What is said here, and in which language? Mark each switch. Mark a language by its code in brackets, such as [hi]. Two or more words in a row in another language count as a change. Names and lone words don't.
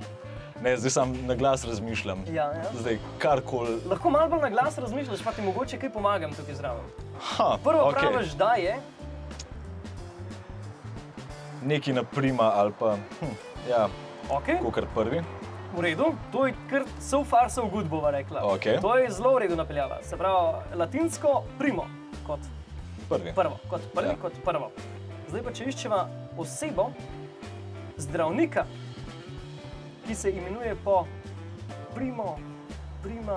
[sl] Ne, zdaj sam na glas razmišljam. Ja. Zdaj, karkoli... Lahko malo bolj na glas razmišljaš, pa ti mogoče kaj pomagam tukaj zraven. Prvo praviš, da je... Neki na prima ali pa... Ja, kakor prvi. V redu, to je kar [en] so far so good, [sl] bova rekla. To je zelo v redu napeljava. Se pravi, latinsko primo, kot prvo. Kot prvo. Zdaj pa, če iščeva osebo, zdravnika, ki se imenuje po prima...